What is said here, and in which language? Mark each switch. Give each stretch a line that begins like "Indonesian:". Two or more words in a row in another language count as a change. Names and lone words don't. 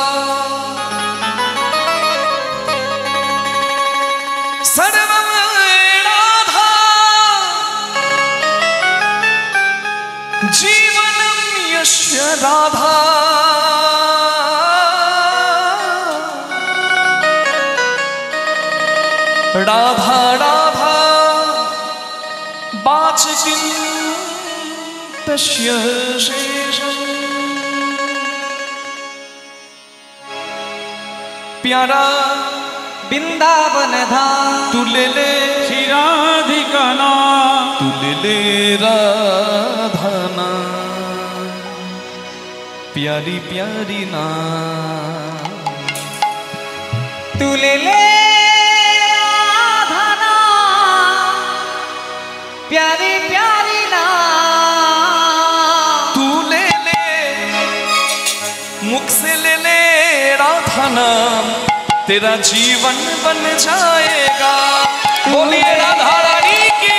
Sanskrit: सर्वं राधा जीवनं यस्य राधा राधा राधा वाचकिं तस्य शेषम्।
Hindi: प्यारा
Bangla: বৃন্দাবন ধাম,
Hindi: तू ले ले
Bangla: শ্রী রাধিকা নাম,
Hindi: तू ले ले राधा नाम, प्यारी प्यारी नाम। तू ले ले राधा नाम, प्यारी प्यारी ना तू ले ले मुख से ले ले राधा नाम तेरा जीवन बन जाएगा। बोलिए राधा रानी की।